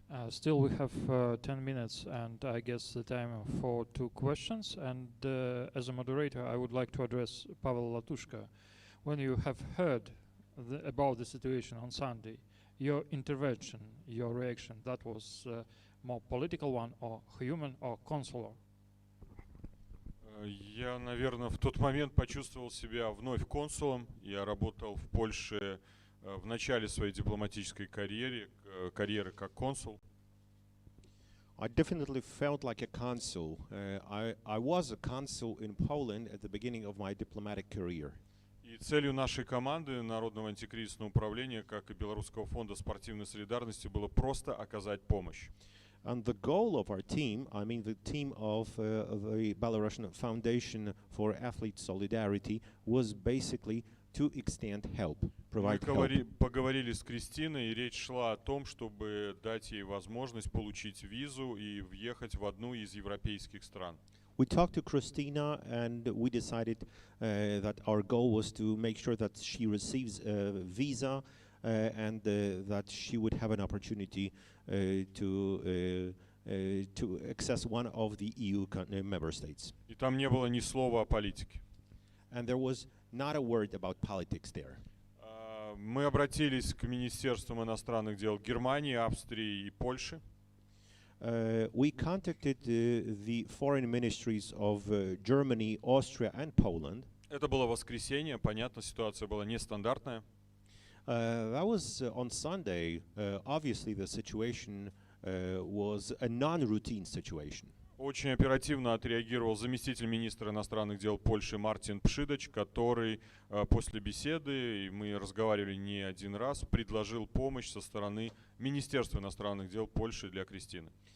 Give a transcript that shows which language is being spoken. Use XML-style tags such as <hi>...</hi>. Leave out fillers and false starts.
<en>Still, we have 10 minutes, and I guess the time for 2 questions. And as a moderator, I would like to address Pavel Latushka. When you have heard about the situation on Sunday, your intervention, your reaction, that was more political one, or human, or consular?</en> <ru>Я, наверное, в тот момент почувствовал себя вновь консулом. Я работал в Польше в начале своей дипломатической карьеры как консул.</ru> <en>I definitely felt like a consul. I was a consul in Poland at the beginning of my diplomatic career.</en> <ru>И целью нашей команды Народного антикризисного управления, как и Белорусского фонда спортивной солидарности, было просто оказать помощь.</ru> <en>And the goal of our team, I mean the team of the Belarusian Foundation for Athlete Solidarity, was basically to extend help, provide help.</en> <ru>Поговорили с Кристиной, и речь шла о том, чтобы дать ей возможность получить визу и въехать в одну из европейских стран.</ru> <en>We talked to Kryscina and we decided that our goal was to make sure that she receives a visa and that she would have an opportunity to access one of the EU member states.</en> <ru>И там не было ни слова о политике.</ru> <en>And there was not a word about politics there.</en> <ru>Мы обратились к Министерствам иностранных дел Германии, Австрии и Польши.</ru> <en>We contacted the foreign ministries of Germany, Austria and Poland.</en> <ru>Это было воскресенье, понятно, ситуация была нестандартная.</ru> <en>That was on Sunday. Obviously, the situation was a non-routine situation.</en> <ru>Очень оперативно отреагировал заместитель министра иностранных дел Польши Мартин Пшидач, который после беседы, и мы разговаривали не один раз, предложил помощь со стороны Министерства иностранных дел Польши для Кристины.</ru>